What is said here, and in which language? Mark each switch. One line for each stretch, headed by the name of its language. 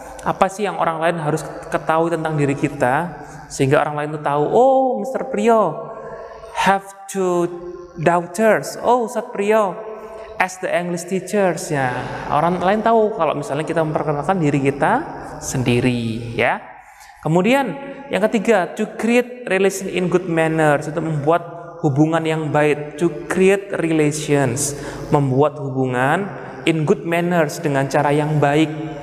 Indonesian: Apa sih yang orang lain harus ketahui tentang diri kita? Sehingga orang lain tuh tahu, oh Mr.
English: Priyo have two daughters. Oh Ustadz Priyo as the English teachers, ya.
Indonesian: Orang lain tahu kalau misalnya kita memperkenalkan diri kita sendiri, ya. Kemudian yang ketiga,
English: to create relation in good manners,
Indonesian: untuk membuat hubungan yang baik.
English: To create relations,
Indonesian: membuat hubungan
English: in good manners,
Indonesian: dengan cara yang baik.